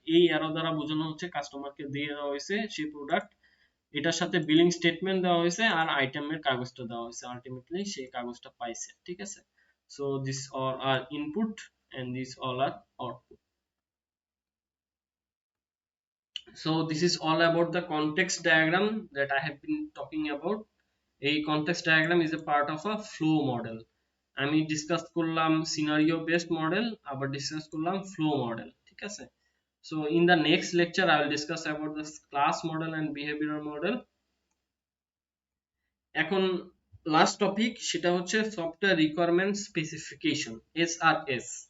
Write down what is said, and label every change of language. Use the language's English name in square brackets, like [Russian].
[Bangla] এই অ্যারো দ্বারা বোঝানো হচ্ছে কাস্টমারকে দিয়ে দেওয়া হয়েছে সেই প্রোডাক্ট, এটার সাথে বিলিং স্টেটমেন্ট দেওয়া হয়েছে আর আইটেমের কাগজটা দেওয়া হয়েছে, আলটিমেটলি সেই কাগজটা পাইছে। ঠিক আছে, [English] So this all are input and these all are output. So this is all about the context diagram that I have been talking about. A context diagram is a part of a flow model. [Bangla] আমি discuss করলাম scenario based model, আবার discuss করলাম flow model. ঠিক আছে, [English] so in the next lecture I will discuss about the class model and behavioral model. [Bangla] এখন last topic, সেটা হচ্ছে software requirement specification, SRS.